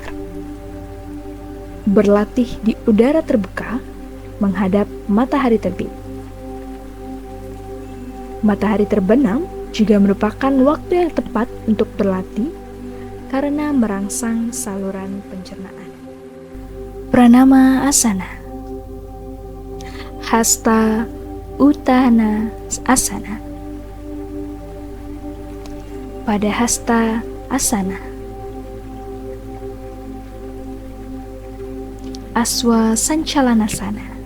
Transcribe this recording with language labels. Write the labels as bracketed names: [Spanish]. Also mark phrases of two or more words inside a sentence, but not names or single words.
[Indonesian] Berlatih di udara terbuka menghadap matahari terbit. Matahari terbenam juga merupakan waktu yang tepat untuk berlatih karena merangsang saluran pencernaan. Pranama Asana, Hasta Utthana Asana. Pada Hasta Asana, Aswa Sancalanasana,